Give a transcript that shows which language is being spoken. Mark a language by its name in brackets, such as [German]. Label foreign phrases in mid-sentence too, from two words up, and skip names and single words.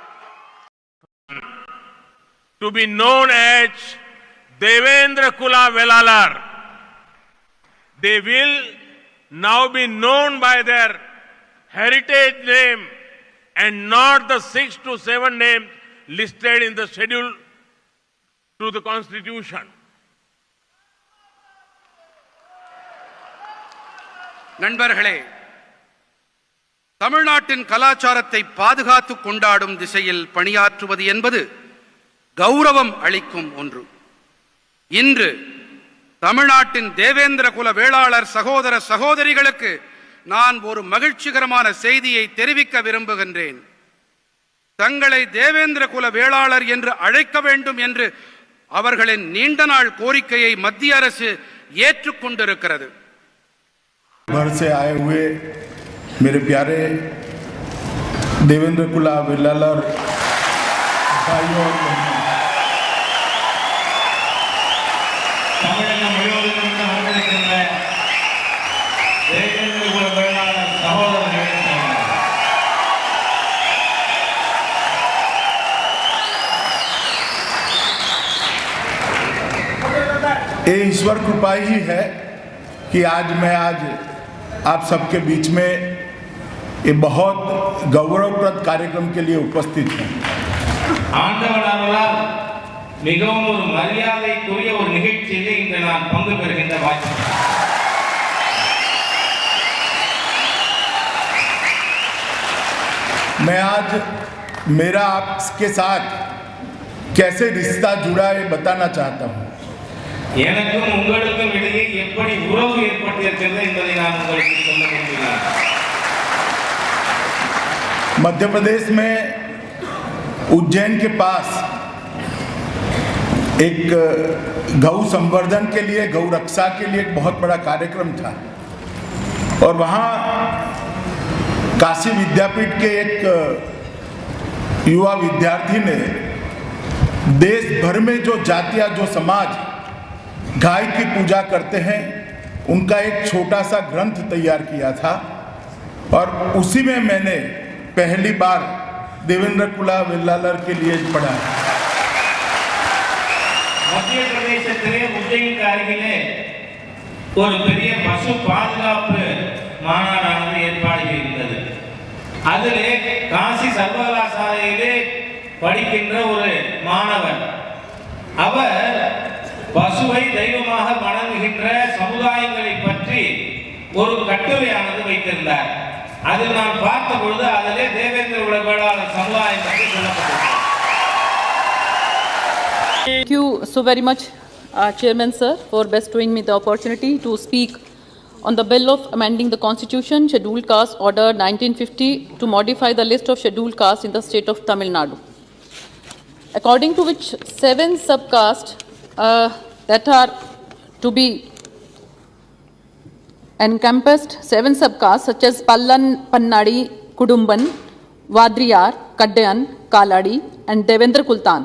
[English] To be known as Devendra Kulla Vellalar. They will now be known by their heritage name and not the 6 to 7 names listed in the schedule to the Constitution. [Tamil] நண்பர்களே, தமிழ்நாட்டின் கலாச்சாரத்தை பாதுகாத்து கொண்டாடும் திசையில் பணியாற்றுவது என்பது கௌரவம் அளிக்கும் ஒன்று. இன்று தமிழ்நாட்டின் தேவேந்திர குல வேளாளர் சகோதர சகோதரிகளுக்கு நான் ஒரு மகிழ்ச்சிகரமான செய்தியை தெரிவிக்க விரும்புகின்றேன். தங்களை தேவேந்திர குல வேளாளர் என்று அழைக்க வேண்டும் என்று அவர்களின் நீண்ட நாள் கோரிக்கையை மத்திய அரசு ஏற்றுக்கொண்டிருக்கிறது. [Hindi] भर से आए हुए मेरे प्यारे देवेंद्र कुला वेलालर भाइयों और [Tamil] தமிழகம் முழுவதும் வந்திருக்கின்ற தேவேந்திர குல வேளாளர் சகோதரர்களே, [Hindi] ये ईश्वर कृपा ही है कि मैं आज आप सबके बीच में ये बहुत गौरवप्रद कार्यक्रम के लिए उपस्थित हूँ. [Tamil] ஆண்டவரால் மிகவும் ஒரு மரியாதைக்குரிய ஒரு நிகழ்ச்சியிலே இன்று நான் பங்கு பெறுகின்ற வாய்ப்பு. [Hindi] मैं आज मेरा आपके साथ कैसे रिश्ता जुड़ा है बताना चाहता हूँ. [Tamil] எனக்கும் உங்களுக்கும் இடையே எப்படி உறவு ஏற்பட்டிருக்கிறது என்பதை நான் உங்களுக்கு சொல்ல விரும்புகிறேன். [Hindi] मध्य प्रदेश में उज्जैन के पास एक गौ संवर्धन के लिए, गौ रक्षा के लिए एक बहुत बड़ा कार्यक्रम था और वहाँ काशी विद्यापीठ के एक युवा विद्यार्थी ने देश भर में जो जातियाँ, जो समाज गाय की पूजा करते हैं, उनका एक छोटा सा ग्रंथ तैयार किया था और उसी में मैंने पहली बार देवेंद्र कुला वेलालर के लिए पढ़ा. [Tamil] மத்திய பிரதேசத்திலே உஜ்ஜைனுக்கு அருகிலே ஒரு பெரிய பசு பாதுகாப்பு மாநாடானது ஏற்பாடு செய்திருந்தது. அதிலே காசி சர்வகலாசாலையிலே படிக்கின்ற ஒரு மாணவர், அவர் பசுவை தெய்வமாக வணங்குகின்ற சமுதாயங்களை பற்றி ஒரு கட்டுரையானது வைத்திருந்தார். அதில் நான் பார்த்த பொழுது அதிலே தேவேந்திர குல வேளாளர் சமுதாயம் பற்றி சொல்லப்பட்டிருக்கிறது. [English] Thank you so very much, Chairman sir, for bestowing me the opportunity to speak on the bill of amending the Constitution, Scheduled Caste Order 1950 to modify the list of scheduled castes in the state of Tamil Nadu. According to which 7 subcastes that are to be encompassed, 7 subcastes such as Pallan, Pannadi, Kudumban, Vadriyar, Kaddayan, Kaladi and Devendra Kultan.